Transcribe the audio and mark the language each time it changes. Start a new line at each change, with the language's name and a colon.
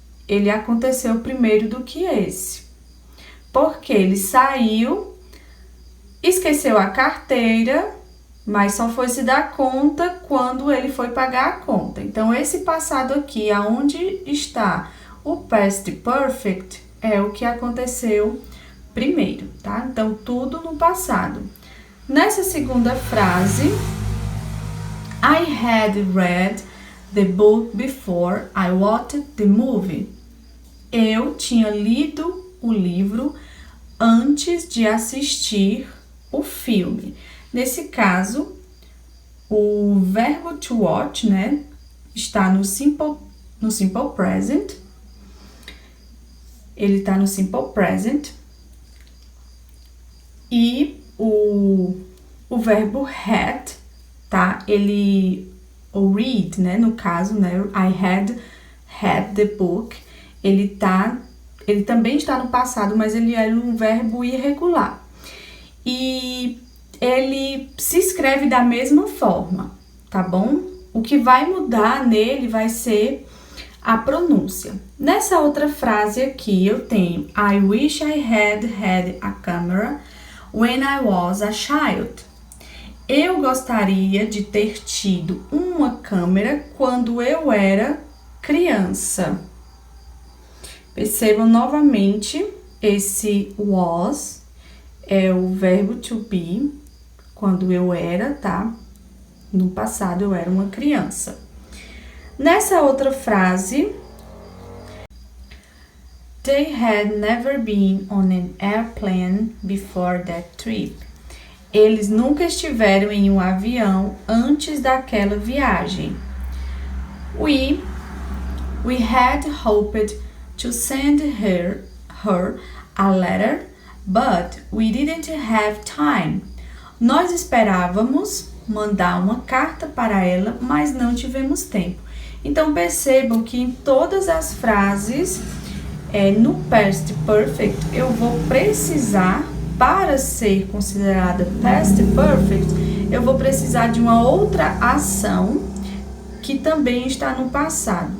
Portuguese: ele aconteceu primeiro do que esse. Porque ele saiu, esqueceu a carteira, mas só foi se dar conta quando ele foi pagar a conta. Então, esse passado aqui, aonde está o past perfect, é o que aconteceu primeiro, tá? Então, tudo no passado. Nessa segunda frase,
English: I had read the book before I watched the movie.
Portuguese: Eu tinha lido o livro antes de assistir o filme. Nesse caso, o verbo to watch, né, está no simple present. Ele está no simple present. E o verbo had, tá? O read, né, no caso, né,
English: I had the book.
Portuguese: Ele também está no passado, mas ele é um verbo irregular. E ele se escreve da mesma forma, tá bom? O que vai mudar nele vai ser a pronúncia. Nessa outra frase aqui eu tenho
English: I wish I had a camera when I was a child.
Portuguese: Eu gostaria de ter tido uma câmera quando eu era criança. Percebam novamente, esse was é o verbo to be, quando eu era, tá? No passado eu era uma criança. Nessa outra frase,
English: they had never been on an airplane before that trip.
Portuguese: Eles nunca estiveram em um avião antes daquela viagem.
English: We had hoped to send her a letter, but we didn't have time.
Portuguese: Nós esperávamos mandar uma carta para ela, mas não tivemos tempo. Então, percebam que em todas as frases, no past perfect, eu vou precisar, para ser considerada past perfect, eu vou precisar de uma outra ação que também está no passado.